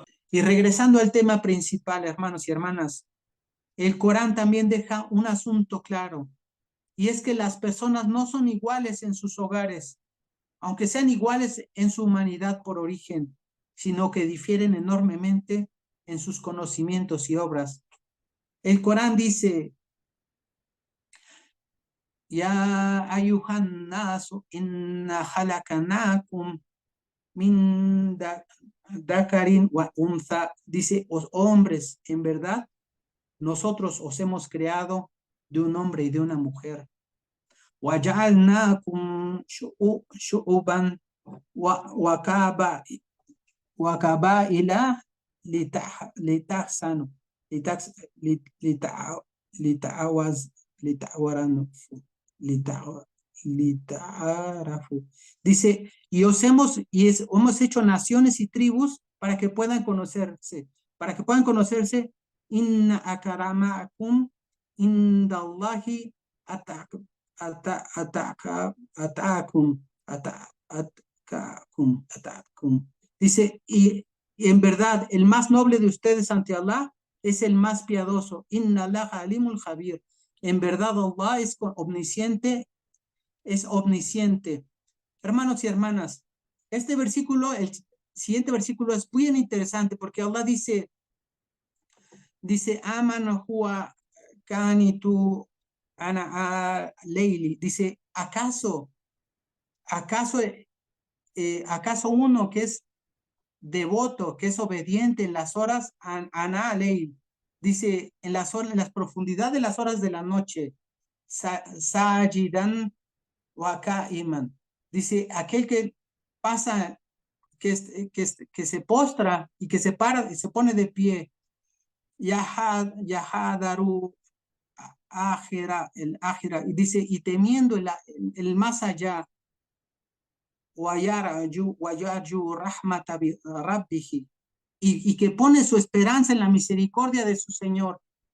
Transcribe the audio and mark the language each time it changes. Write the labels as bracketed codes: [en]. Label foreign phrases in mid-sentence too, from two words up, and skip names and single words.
[es] Y regresando al tema principal, hermanos y hermanas, el Corán también deja un asunto claro, y es que las personas no son iguales en sus hogares, aunque sean iguales en su humanidad por origen, sino que difieren enormemente en sus conocimientos y obras. El Corán dice, [ar] يا أيها الناس إنا خلقناكم من ذكر وأنثى, [es] dice, os hombres, en verdad, nosotros os hemos creado de un hombre y de una mujer. [ar] وَجَعَلْنَاكُمْ شُعُوبًا وَقَبَائِلَ لِتَحْسَنُوا لِتَعَارَفُوا. [es] Dice, hemos hecho naciones y tribus para que puedan conocerse. [ar] إن أكرمكم عند الله أتقاكم، أتقاكم. [es] Dice, y en verdad, el más noble de ustedes ante Allah es el más piadoso. [ar] إن الله عليم خبير. [es] En verdad, Allah es omnisciente, es omnisciente. Hermanos y hermanas, este versículo, el siguiente versículo es muy interesante porque Allah dice, [ar] أمن هو قانت آناء الليل. [es] Dice, ¿acaso uno que es devoto, que es obediente en las horas, [ar] آناء الليل, [es] dice, en las profundidades de las horas de la noche, [ar] ساجدا وقائما, [es] dice, aquel que pasa, que se postra y que se para y se pone de pie, [ar] يحذر الآخرة, [es] y dice, y temiendo el más allá, y que pone su esperanza en la misericordia de su Señor.